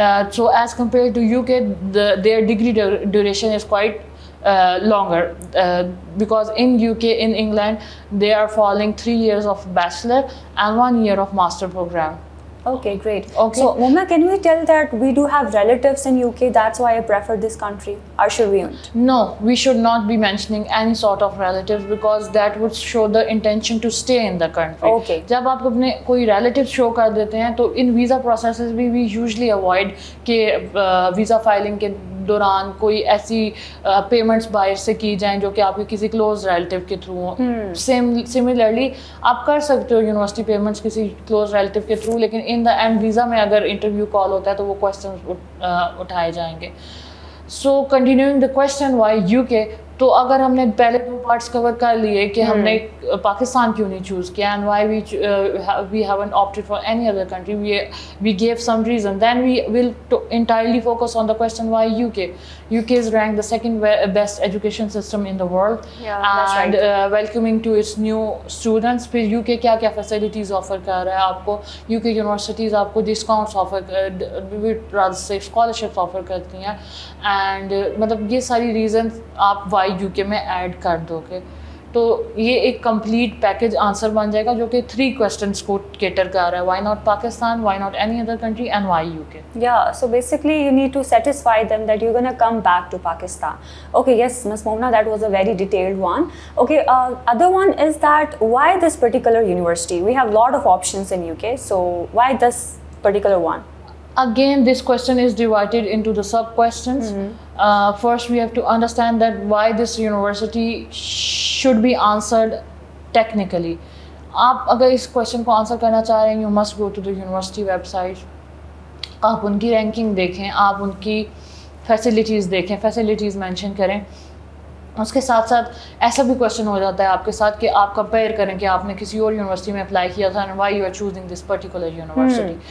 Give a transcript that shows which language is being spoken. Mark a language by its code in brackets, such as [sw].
[en] So as compared to UK, their degree duration is quite longer, because in UK, in England, they are following 3 years of bachelor and 1 year of master program. Okay, great. Okay. So Momna, can we tell that we do have relatives in UK, that's why I prefer this country, or should we not? No, we should not be mentioning any sort of relatives, because that would show the intention to stay in the country. Okay. [ur] جب آپ اپنے کوئی relatives show کر دیتے ہیں تو ان visa processes بھی [en] we usually avoid [ur] کہ ویزا فائلنگ کے دوران کوئی ایسی پیمنٹس باہر سے کی جائیں جو کہ آپ کے کسی کلوز ریلیٹیو کے تھرو ہوں. سملرلی آپ کر سکتے ہو یونیورسٹی پیمنٹس کسی کلوز ریلیٹیو کے تھرو, لیکن [en] in the end [ur] ویزا میں اگر انٹرویو کال ہوتا ہے تو وہ کویشچنس اٹھائے جائیں گے. [en] so continuing the question why U K, [ur] تو اگر ہم نے پہلے 2 پارٹس کور کر لیے کہ ہم نے پاکستان کیوں نہیں چوز کیا [en] And why we haven't opted for any other country, we gave some reason, then we will entirely focus on the question why UK. UK is ranked the second best education system in the world, and welcoming to its new students. [ur] پھر UK کیا کیا facilities offer کر رہا ہے آپ کو. UK universities آپ کو discounts offer, rather say scholarships offer کرتی ہیں, and مطلب یہ ساری reasons آپ why UK میں ایڈ کر دو گے تو یہ ایک کمپلیٹ پیکج آنسر بن جائے گا جو کہ 3 questions کو کیٹر کر رہا ہے. [en] Why not Pakistan, why not any other country, and why U K. Yeah, so basically you need to satisfy them that you're going to come back to Pakistan. Okay, yes, Ms. Momna, that was a very detailed one. Okay, other one is that why this particular university? We have a lot of options in UK, so why this particular one? Again, this question is divided into the sub-questions. First, we have to understand that why this university should be answered technically. [ur] آپ اگر اس question کو answer کرنا چاہ رہے ہیں, [en] You must go to the university website. [ur] آپ ان کی ranking دیکھیں, آپ ان کی فیسلٹیز دیکھیں, فیسلٹیز مینشن کریں. اس کے ساتھ ساتھ ایسا بھی کویشچن ہو جاتا ہے آپ کے ساتھ کہ آپ کمپیئر کریں کہ آپ نے کسی اور یونیورسٹی میں اپلائی کیا تھا [en] And why you are choosing this particular university.